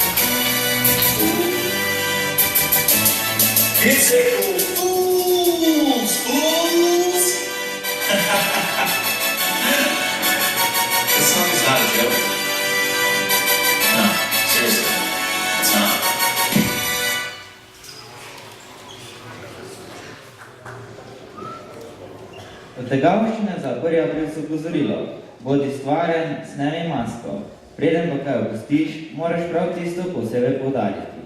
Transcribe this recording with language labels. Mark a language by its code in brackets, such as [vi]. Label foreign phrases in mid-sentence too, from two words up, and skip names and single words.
[en] It's April Fools, fools! This song is not a joke. No, seriously, it's not. [sl] Odtegavščina zaporja brez opozorilo. Bodi stvaren, snemi masko. Preden pa kaj opustiš, moraš prav tisto posebej poudariti.